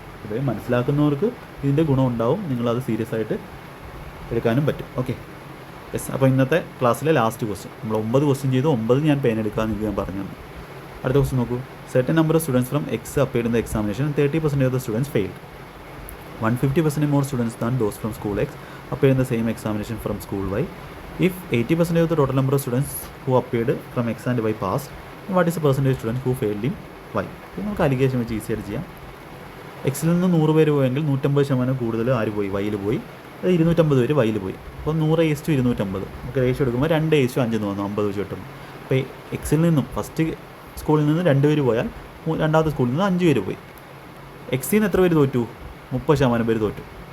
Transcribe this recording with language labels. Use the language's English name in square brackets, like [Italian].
[Malayalam] ഇത് മനസ്സിലാക്കുന്നവർക്ക് ഇതിൻ്റെ ഗുണം ഉണ്ടാവും. നിങ്ങളത് സീരിയസ് ആയിട്ട് എടുക്കാനും പറ്റും. Okay, yes. അപ്പോൾ ഇന്നത്തെ ക്ലാസ്സിലെ ലാസ്റ്റ് ക്വസ്റ്റ്യൻ. നമ്മൾ 9 ക്വസ്റ്റ്യൻ ചെയ്തു. 9 ഞാൻ പേന എടുക്കാമെന്ന് ഞാൻ പറഞ്ഞു തന്നു. അടുത്ത ക്വസ്റ്റ്യൻ നോക്കൂ. [English] Certain number of students from X appeared in the examination 30% of the students failed. 150% more students than those from school X appeared in the same examination from school Y. If 80% of the total number of students who appeared from X and Y passed, what is the percentage of students who failed in Y? [Malayalam] നമുക്ക് allegation വെച്ച് easy ആയിട്ട് ചെയ്യാം. എക്സിൽ നിന്ന് 100 പേര് പോയെങ്കിൽ 150% കൂടുതൽ ആര് പോയി? വൈയിൽ പോയി. അത് 250 പേര് വൈയിൽ പോയി. അപ്പോൾ 100:250 നമുക്ക് റേഷ്യോ എടുക്കുമ്പോൾ 2:5 എന്ന് വന്നു, 50 വെച്ച് കിട്ടുന്നു. അപ്പോൾ എക്സിൽ നിന്നും ഫസ്റ്റ് സ്കൂളിൽ നിന്ന് 2 പേര് പോയാൽ രണ്ടാമത്തെ സ്കൂളിൽ നിന്ന് 5 പേര് പോയി. എക്സിൽ നിന്ന് എത്ര പേര് തോറ്റു? 30% പേര് തോറ്റു.